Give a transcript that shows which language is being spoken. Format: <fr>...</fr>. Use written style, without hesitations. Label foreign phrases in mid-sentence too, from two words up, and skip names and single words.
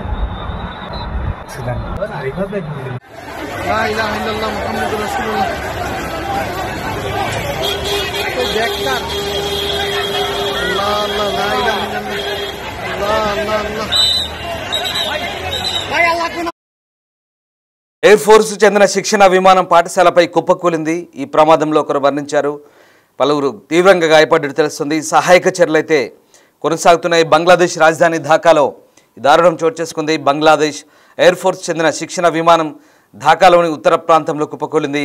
<en>Accident.</en> <ar>لا إله إلا الله محمد رسول الله.</ar> <bn>তো দেখতাম</bn> <ar>الله الله لا إله إلا الله الله الله</ar> <bn>ভাই আল্লাহ কোন</bn> <en>Air Force</en> <te>చెందిన శిక్షణ విమానం పాఠశాలపై కుప్పకూలింది. ఈ ప్రమాదంలో ఒకరు మరణించారు, పలువురు తీవ్రంగా గాయపడ్డట్టు తెలుస్తుంది. సహాయక చర్యలు అయితే కొనసాగుతున్నాయి. బంగ్లాదేశ్ రాజధాని ఢాకాలో ఈ దారుణం చోటు చేసుకుంది. బంగ్లాదేశ్</te> <en>Air Force</en> <te>చెందిన శిక్షణ విమానం ఢాకాలోని ఉత్తర ప్రాంతంలో కుప్పకూలింది.</te>